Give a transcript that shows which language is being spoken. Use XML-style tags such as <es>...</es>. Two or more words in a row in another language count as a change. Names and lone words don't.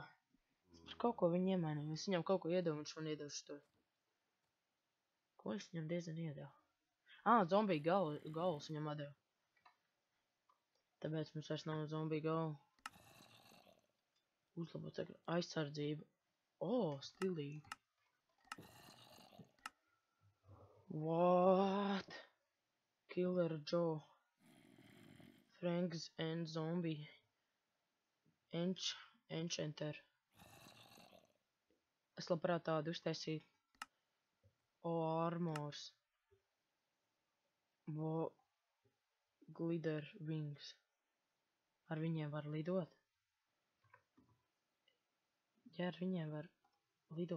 <lv>Es par kaut ko viņu iemainīju. Es viņam kaut ko iedevu, viņš man iedevu šo. Ko es viņam diezgan iedevu? Zombiju galvas viņam atdevu. Tāpēc mums vairs nav zombiju galvu. Uzlabot aizsardzību. Stilīgi.</lv> <en>What? Killer Joe. Franks and Zombie. Enchanter.</en> <lv>Es labprāt tādu uztaisītu.</lv> <en>Armors. Glider Wings.</en> <lv>Ar viņiem var lidot? Ja ar viņiem var lidot.</lv>